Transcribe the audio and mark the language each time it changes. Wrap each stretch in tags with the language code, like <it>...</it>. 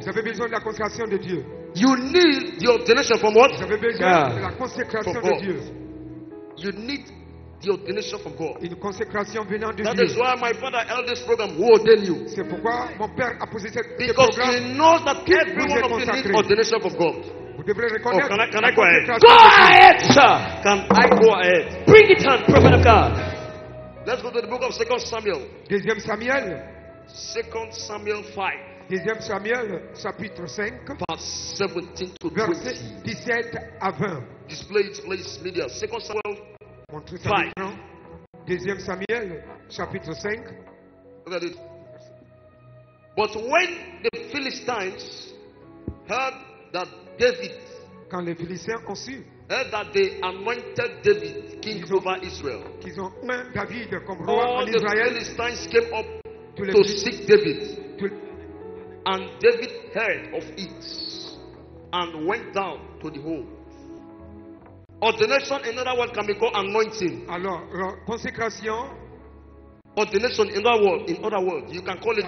<fr>Vous avez besoin de la consécration de Dieu.</fr> <en>You need the ordination from what?</en> <fr>Vous avez besoin de la consécration de Dieu.</fr> <en>You need the ordination from God.</en> <fr>Une consécration venant de</fr> <en>that</en> <fr>Dieu.</fr> <en>That is why my father held this program. Who ordained you?</en> <fr>C'est pourquoi mon père a posé cette</fr> <en>because he knows that every one of you needs ordination from God.</en> <fr>Vous devrez reconnaître.</fr> <en>Oh, can I go ahead? Go ahead, sir. Can I go ahead? Bring it on, prophet of God. Let's go to the book of 2 Samuel.</en> <fr>Deuxième Samuel.</fr> <en>2 Samuel 5.</en> <fr>Deuxième Samuel, chapitre 5,</fr> <en>verse 17 to 20.</en> <fr>Verset 17 à 20.</fr> <en>Display its place, media. Second Samuel,</en> <fr>5. Deuxième Samuel, chapitre 5.</fr> <en>Look at it. But when the Philistines heard that David,</en> <fr>quand les Philistins ont su,</fr> <en>heard that they anointed David king ont, over Israel,</en> <fr>qu'ils ont mis David comme roi en Israël,</fr> <en>all the Philistines came up to seek David. And David heard of it and went down to the hole. Ordination, in other words, can be called anointing.</en> <fr>Alors, consécration.</fr> <en>Ordination, in other words, you can call it</en>